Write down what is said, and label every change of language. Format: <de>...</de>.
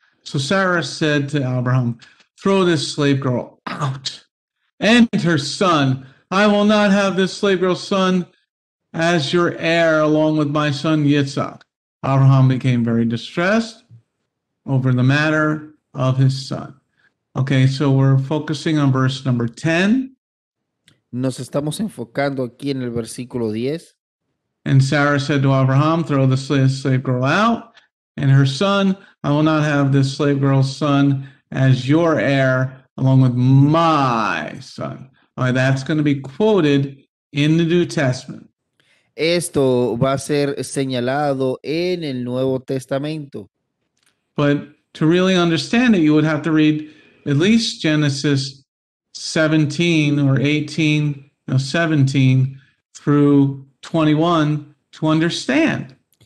<en>So Sarah said to Abraham, "Throw this slave girl out and her son. I will not have this slave girl's son as your heir along with my son Yitzhak." Abraham became very distressed over the matter of his son. Okay, so we're focusing on verse number 10.</en> <es>Nos estamos enfocando aquí en el versículo 10.</es> <en>And Sarah said to Abraham, "Throw the slave girl out and her son. I will not have this slave girl's son as your heir along with my son." All right, that's going to be quoted in the New Testament.</en> <es>Esto va a ser señalado en el Nuevo Testamento.</es> <en>But to really understand it, you would have to read at least Genesis 17 or 18, 17 through 21 to understand.</en>